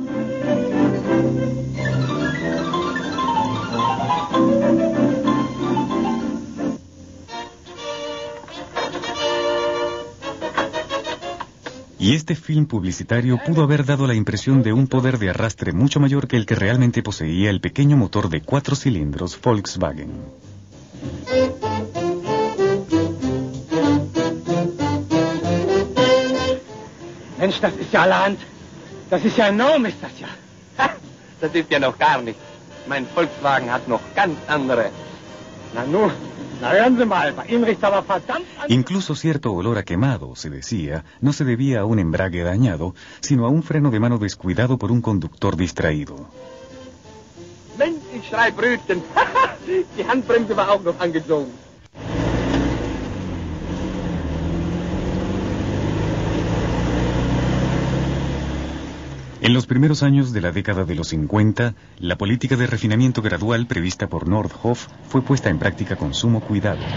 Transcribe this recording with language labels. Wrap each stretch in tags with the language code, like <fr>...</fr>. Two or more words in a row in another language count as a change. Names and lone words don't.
<es>Y este film publicitario pudo haber dado la impresión de un poder de arrastre mucho mayor que el que realmente poseía el pequeño motor de 4 cilindros Volkswagen.</es> <de>Mensch, das ist ja allerhand. Das ist ja enorm, ist das ja. Ha, das ist ja noch gar nicht. Mein Volkswagen hat noch ganz andere. Na nun.</de> <es>Incluso cierto olor a quemado, se decía, no se debía a un embrague dañado, sino a un freno de mano descuidado por un conductor distraído.</es> <de>Mensch, ich schrei Brötchen. Die Handbremse war auch noch angezogen.</de> <es>En los primeros años de la década de los 50, la política de refinamiento gradual prevista por Nordhoff fue puesta en práctica con sumo cuidado.</es>